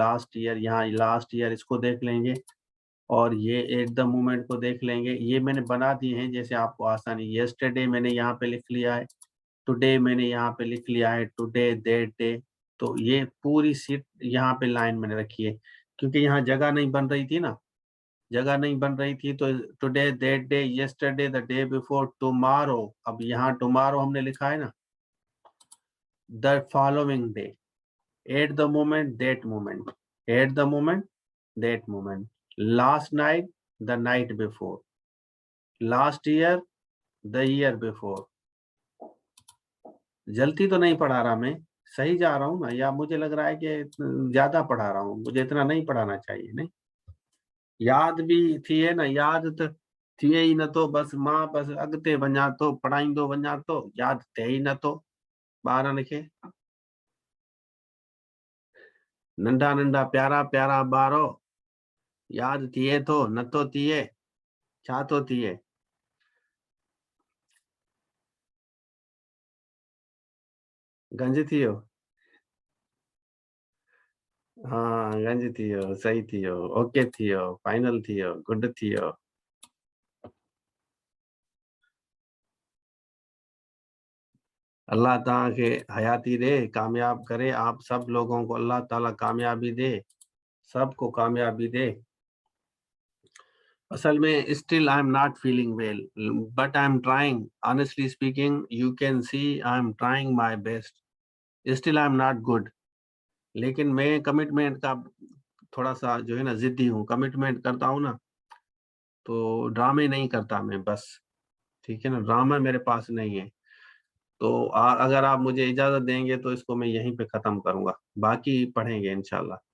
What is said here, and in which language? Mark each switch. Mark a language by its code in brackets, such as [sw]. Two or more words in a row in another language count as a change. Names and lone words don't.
[en] last year, [hi] यहाँ [en] last year [hi] इसको देख लेंगे, और ये [en] at the moment [hi] को देख लेंगे। ये मैंने बना दिए हैं जैसे आपको आसानी। यस्टरडे मैंने यहाँ पे लिख लिया है, टुडे मैंने यहाँ पे लिख लिया है, [en] today that day. [hi] तो ये पूरी सीट यहाँ पे लाइन मैंने रखी है, क्योंकि यहाँ जगह नहीं बन रही थी ना, जगह नहीं बन रही थी। [en] तो today that day, yesterday the day before, tomorrow, [hi] अब यहाँ टुमारो हमने लिखा है ना, [en] the following day, at the moment that moment, at the moment that moment, last night the night before, last year the year before. [hi] जल्दी तो नहीं पढ़ा रहा मैं, सही जा रहा हूँ ना, या मुझे लग रहा है कि ज्यादा पढ़ा रहा हूँ? मुझे इतना नहीं पढ़ाना चाहिए। [sd] नहीं, याद भी थी है ना, याद तो थी ही न, तो बस मां बस अगते वञा तो पढ़ाईंदो वञा तो याद थे ही न, तो ॿारनि खे, नंढा नंढा प्यारा प्यारा ॿारो, याद थिए थो नथो थिए, छा थो थिए? गंज थी वियो? हाँ गंज थी वियो, सही थी वियो, ओके थी वियो, फाइनल थी वियो, गुड थी वियो। [hi] अल्लाह ताला के हयाती दे, कामयाब करे, आप सब लोगों को अल्लाह ताला कामयाबी दे, सबको कामयाबी दे। असल में [en] still I am not feeling well, but I am trying, honestly speaking you can see I am trying my best, still I am not good. [hi] लेकिन मैं कमिटमेंट का थोड़ा सा जो है ना जिद्दी हूँ, कमिटमेंट करता हूँ ना, तो ड्रामे नहीं करता मैं बस, ठीक है ना, ड्रामा मेरे पास नहीं है। तो अगर आप मुझे इजाजत देंगे तो इसको मैं यहीं पे खत्म करूंगा, बाकी पढ़ेंगे इंशाल्लाह।